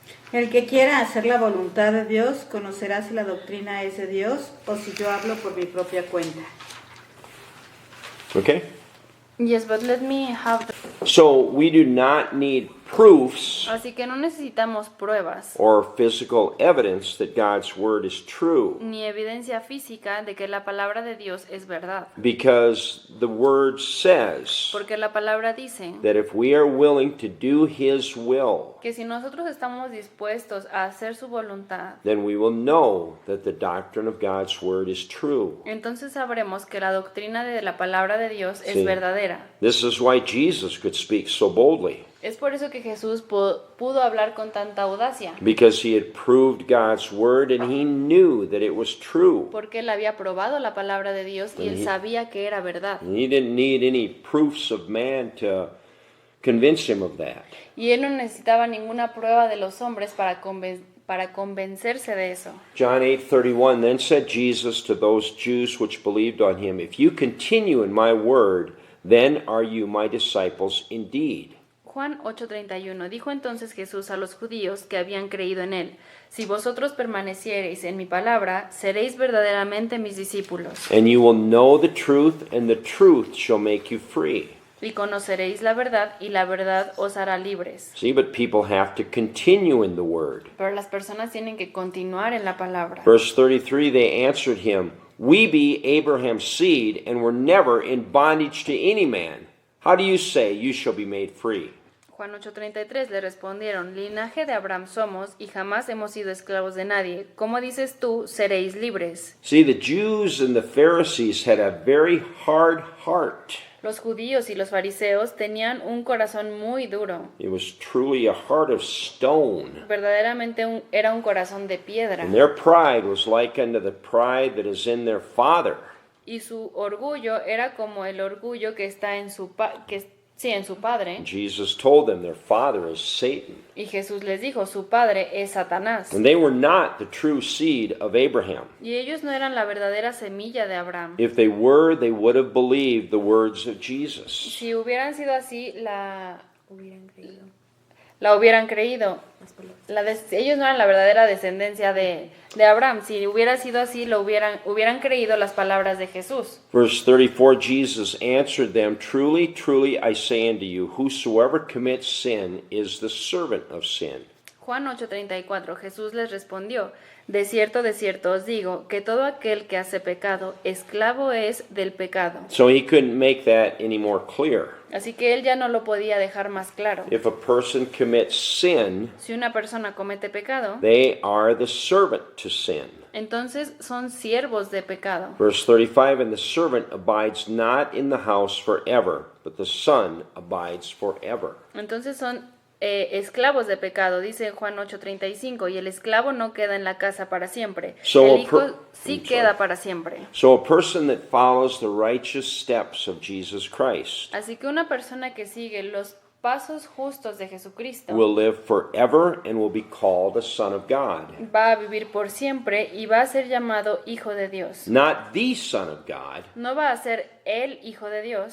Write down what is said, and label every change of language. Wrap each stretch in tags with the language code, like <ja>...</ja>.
<es>El que quiera hacer la voluntad de Dios conocerá si la doctrina es de Dios o si yo hablo por mi propia cuenta.</es> <en>Okay? Yes, but let me have the... So we do not need proofs</en> <es>Así que no necesitamos pruebas</es> <en>or physical evidence that God's word is true,</en> <es>ni evidencia física de que la palabra de Dios es verdad.</es> <en>because the word says</en> <es>Porque la palabra dice</es> <en>that if we are willing to do his will,</en> <es>que si nosotros estamos dispuestos a hacer su voluntad,</es> <en>then we will know that the doctrine of God's word is true.</en> <es>entonces sabremos que la doctrina de la palabra de Dios Sí. es verdadera.</es> <en>This is why Jesus could speak so boldly,</en> <es>Es por eso que Jesús pudo hablar con tanta audacia,</es> <en>because he had proved God's word and he knew that it was true.</en> <es>porque él había probado la palabra de Dios y él sabía que era verdad.</es> <en>And he didn't need any proofs of man to convince him of that.</en> <es>Y él no necesitaba ninguna prueba de los hombres para convencerse de eso.</es> <en>John 8:31, then said Jesus to those Jews which believed on him, if you continue in my word, then are you my disciples indeed.</en> <es>Juan 8:31. Dijo entonces Jesús a los judíos que habían creído en él: si vosotros permaneciereis en mi palabra, seréis verdaderamente mis discípulos,</es> <en>And you will know the truth, and the truth shall make you free.</en> <es>y conoceréis la verdad, y la verdad os hará libres.</es> <en>See, but people have to continue in the word.</en> <es>Pero las personas tienen que continuar en la palabra.</es> <en>Verse 33, they answered him, we be Abraham's seed, and were never in bondage to any man. How do you say you shall be made free?</en> <es>Juan 8:33 le respondieron: linaje de Abraham somos y jamás hemos sido esclavos de nadie. ¿Cómo dices tú, seréis libres?</es> <en>See, the Jews and the Pharisees had a very hard heart.</en> <es>Los judíos y los fariseos tenían un corazón muy duro.</es> <en>It was truly a heart of stone.</en> <es>Verdaderamente era un corazón de piedra.</es> <en>And their pride was like unto the pride that is in their father.</en> <es>Y su orgullo era como el orgullo que está en su padre.</es> <en>Jesus told them their father is Satan.</en> <es>Y Jesús les dijo: su padre es Satanás.</es> <en>And they were not the true seed of Abraham.</en> <es>Y ellos no eran la verdadera semilla de Abraham.</es> <en>If they were, they would have believed the words of Jesus.</en> <es>Si hubieran sido así, la hubieran creído. Ellos no eran la verdadera descendencia de Abraham. Si hubiera sido así, hubieran creído las palabras de Jesús.</es> <en>Verse 34, Jesus answered them, truly, truly, I say unto you, whosoever commits sin is the servant of sin.</en> <es>Juan 8:34, Jesús les respondió: de cierto os digo, que todo aquel que hace pecado, esclavo es del pecado.</es> <en>So he couldn't make that any more clear.</en> <es>Así que él ya no lo podía dejar más claro.</es> <en>If a person commits sin,</en> <es>Si una persona comete pecado,</es> <en>they are the servant to sin.</en> <es>entonces son siervos de pecado.</es> <en>Verse 35, and the servant abides not in the house forever, but the son abides forever.</en> <es>Entonces son esclavos de pecado, dice Juan 8:35, y el esclavo no queda en la casa para siempre,</es> <en>So</en> <es>el</es> <en>a</en> <es>hijo</es> <en>per-</en> <es>sí</es> <en>I'm sorry.</en> <es>queda para siempre.</es> <en>So a person that follows the righteous steps of Jesus Christ</en> <es>Así que una persona que sigue los pasos justos de Jesucristo</es> <en>will live forever and will be called a son of God.</en> <es>va a vivir por siempre y va a ser llamado hijo de Dios.</es> <en>Not the son of God,</en> <es>No va a ser el hijo de Dios,</es>